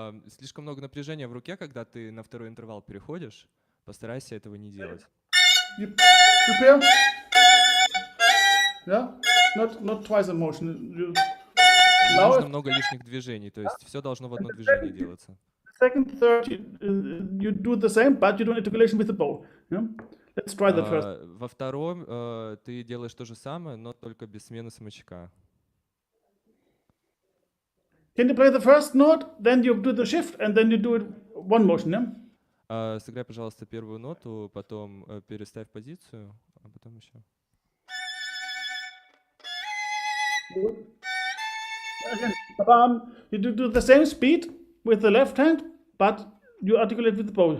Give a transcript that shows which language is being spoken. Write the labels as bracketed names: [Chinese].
[Russian] Слишком много напряжения в руке, когда ты на второй интервал переходишь. Постарайся этого не делать. [English] You prepare. Yeah, not twice a motion. You [Russian] Не [English] now [Russian] нужно много лишних движений, то есть все должно в одно движение делаться. [English] second, third, you do the same, but you do articulation with the bow. Yeah? Let's try that first. [Russian] Во втором ты делаешь то же самое, но только без смены смычка. [English] Can you play the first note, then you do the shift, and then you do it one motion, yeah? [Russian] Сыграй, пожалуйста, первую ноту, потом переставь позицию, а потом еще. [English] Good. Again, you do the same speed with the left hand, but you articulate with the bow.